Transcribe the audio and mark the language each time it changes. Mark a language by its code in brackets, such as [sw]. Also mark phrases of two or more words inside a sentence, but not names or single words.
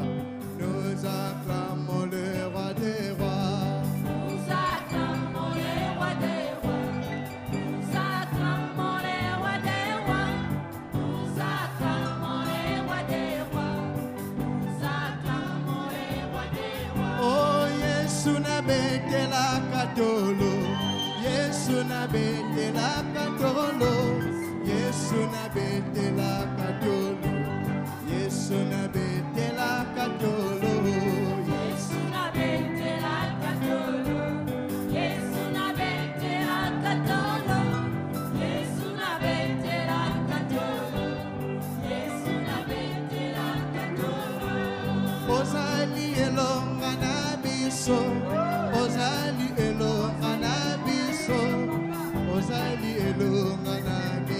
[fr] Nous acclamons le roi des rois. Nous acclamons le roi des rois. Nous acclamons le roi des rois. Nous acclamons le roi des rois. Nous acclamons le roi des rois. [ln] Oh, Yesu na bete la katolo. Yesu na bete la katolo. Yesu na bete la katolo. Yesu na bete la katolo. Yesu na bete la katolo. Yesu na bete la katolo. Yesu na bete la katolo. Yesu na bete la katolo. Ozali elonga na biso. Ozali elonga na biso. Ozali elonga na